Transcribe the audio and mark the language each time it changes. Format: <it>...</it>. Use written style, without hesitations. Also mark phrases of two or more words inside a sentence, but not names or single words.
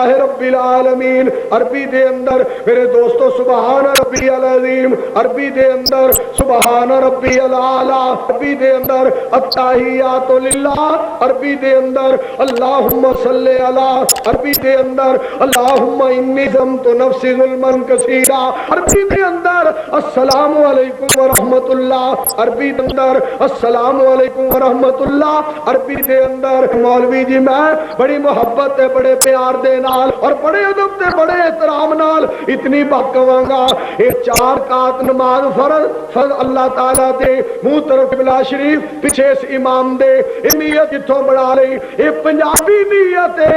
<ar>رب العالمین</ar> <pa>عربی دے اندر میرے دوستو</pa> <ar>سبحان ربی العظیم</ar> <pa>عربی دے اندر</pa> <ar>سبحان ربی العالی</ar> <pa>عربی دے اندر</pa> <ar>التحیات للہ</ar> <pa>عربی دے اندر</pa> <ar>اللہم صلی علی</ar> <pa>عربی دے اندر</pa> <ar>اللہم انی ظلمت نفسی ظلما کثیرا</ar> <pa>عربی پنجابی دے اندر</pa> <ar>السلام عليكم ورحمة الله,</ar> <pa>عربی دے اندر</pa> <ar>السلام عليكم ورحمة الله,</ar> <pa>عربی دے اندر. مولوی جی میں بڑی محبت تے بڑے پیار دے نال اور بڑے ادب تے بڑے احترام نال اتنی بات کہانگا، یہ 4 رکعت نماز فرض اللہ تعالیٰ دے منہ طرف قبلہ شریف پیچھے اس امام دے نیت جتھوں بنا لئی، یہ پنجابی نیت ہے.</pa>